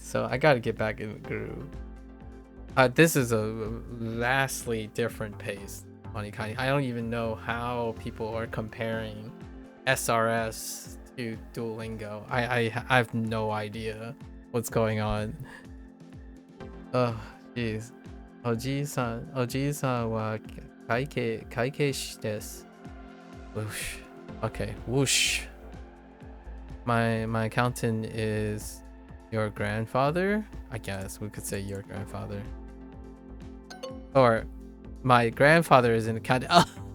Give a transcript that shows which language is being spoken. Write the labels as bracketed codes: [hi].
[en] So I gotta get back in the groove. This is a vastly different pace, Monikani. I don't even know how people are comparing SRS to Duolingo. I have no idea what's going on. Oh, jeez. [ja] おじいさんは会計士です。 [en] Whoosh. Okay, whoosh. My accountant is your grandfather? I guess we could say your grandfather. Or my grandfather is an accountant. Oh.